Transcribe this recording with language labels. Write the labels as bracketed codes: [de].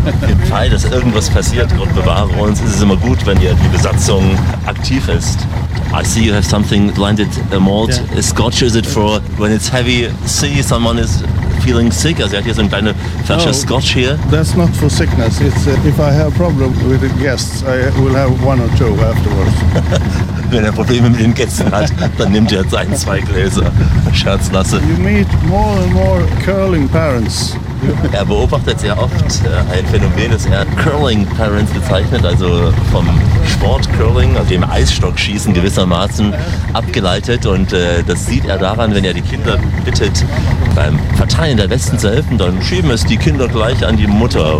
[de] Im Fall, dass irgendwas passiert, Gott bewahre uns, ist es immer gut, wenn hier die Besatzung aktiv ist. [en] I see you have something blended malt. Yeah. Scotch is it for when it's heavy sea, someone is feeling sick? [de] Also er hat hier so eine kleine Flasche Scotch hier. [en] That's not for sickness. It's if I have a problem with the guests, I will have one or two afterwards. [de] Wenn er Probleme mit den Gästen hat, dann nimmt er jetzt ein, zwei Gläser. Scherz, Lasse. [en] You meet more and more curling parents. [de] Er beobachtet sehr oft ein Phänomen, das er Curling Parents bezeichnet, also vom Sport Curling, also dem Eisstockschießen gewissermaßen abgeleitet. Und das sieht er daran, wenn er die Kinder bittet, beim Verteilen der Westen zu helfen, dann schieben es die Kinder gleich an die Mutter.